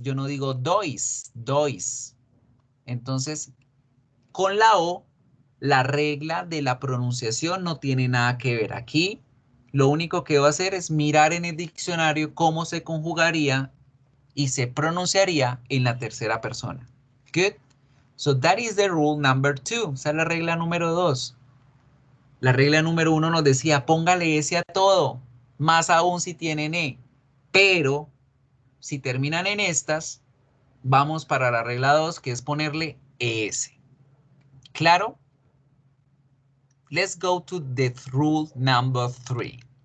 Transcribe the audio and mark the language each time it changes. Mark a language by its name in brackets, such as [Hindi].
[Spanish] Yo no digo dois, dois. Entonces, con la O, la regla de la pronunciación no tiene nada que ver. Aquí, lo único que debo hacer es mirar en el diccionario cómo se conjugaría y se pronunciaría en la tercera persona. [English] Good. So that is the rule number 2. [Spanish] Esa es la regla número 2. La regla número 1 nos decía, póngale S a todo, más aún si tienen E. Pero, si terminan en estas, vamos para la regla 2, que es ponerle ES. ¿Claro? [English] Let's go to the rule number 3.